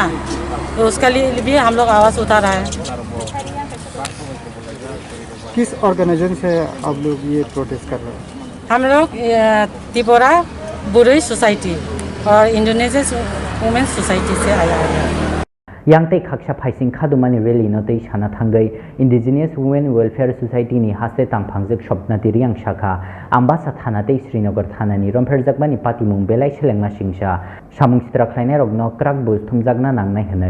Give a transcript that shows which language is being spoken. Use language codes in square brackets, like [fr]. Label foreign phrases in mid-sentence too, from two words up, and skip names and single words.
[hi] तो उसके लिए भी हम लोग आवाज़ उठा रहा है। किस ऑर्गेनाइजेशन से आप लोग ये प्रोटेस्ट कर रहे हैं? हम लोग त्रिपुरा बुरुई सोसाइटी और इंडोनेशिया वुमेन्स सोसाइटी से आया है। [trp] यांगते खाक्षा फाइसिंग खादुमानी रैली नतै साना थांगै इंडिजिनियस वुमेन वेलफेयर सोसाइटी नि हास्ते तांफांगजक स्वप्नाति रियांग शाखा आम्बासा थानाते श्रीनगर थानानि रमफेरजाकमानि पातिमुं बेलाय सेलेंना सिंसा सामुं चित्रा ख्लायनाय रगनो क्राक बुस थुमजाकना नांनाय हनै